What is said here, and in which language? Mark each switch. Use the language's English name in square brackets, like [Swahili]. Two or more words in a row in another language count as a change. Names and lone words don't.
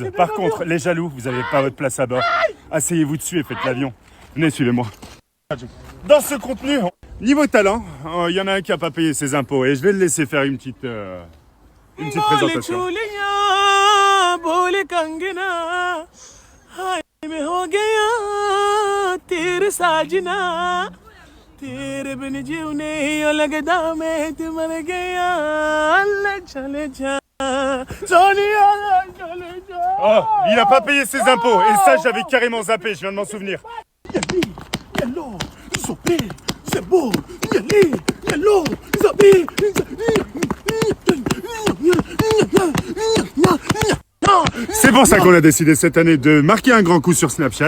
[French] Par contre, les jaloux, vous n'avez pas votre place à bord. Asseyez-vous dessus et faites l'avion. Venez, suivez-moi. Dans ce contenu, niveau talent, il y en a un qui n'a pas payé ses impôts et je vais le laisser faire une petite présentation. [Punjabi] ਮੈਂ ਹੋ ਗਿਆ ਤੇਰੇ ਸੱਜਣਾ ਤੇਰੇ ਬਿਨ ਜੀਣੇ ਯੋ ਲਗਦਾ ਮੈਂ ਤੇ ਮਰ ਗਿਆ ਲੈ ਚੱਲੇ ਜਾ ਸੋਹਣਿਆ ਚੱਲੇ ਜਾ. [French] Oh, il a pas payé ses impôts. Et ça, j'avais carrément zappé, je viens de m'en souvenir. Yellow, Zopé, c'est beau. Yellow, Zopé, C'est pour ça qu'on a décidé cette année de marquer un grand coup sur Snapchat.